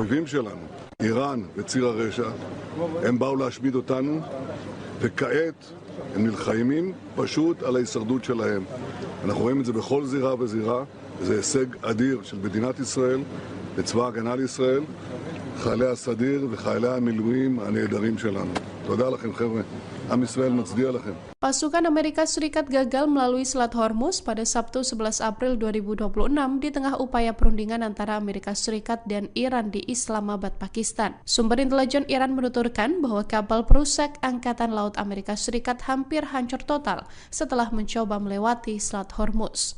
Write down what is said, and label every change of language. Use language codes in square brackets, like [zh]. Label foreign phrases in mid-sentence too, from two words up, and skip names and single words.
[he] האויבים שלנו איראן וציר הרשע, הם באו להשמיד אותנו, וכעת הם נלחמים פשוט על ההישרדות שלהם. אנחנו רואים את זה בכל זירה וזירה, זה הישג אדיר של מדינת ישראל, לצבא הגנה לישראל, חיילי הסדיר וחיילי המילואים הנהדרים שלנו. תודה לכם חבר'ה, עם ישראל מצדיע לכם. [id] Pasukan Amerika Serikat gagal melalui Selat Hormuz pada Sabtu 11 April 2026 di tengah upaya perundingan antara Amerika Serikat dan Iran di Islamabad, Pakistan. Sumber intelijen Iran menuturkan bahwa kapal perusak Angkatan Laut Amerika Serikat hampir hancur total setelah mencoba melewati Selat Hormuz.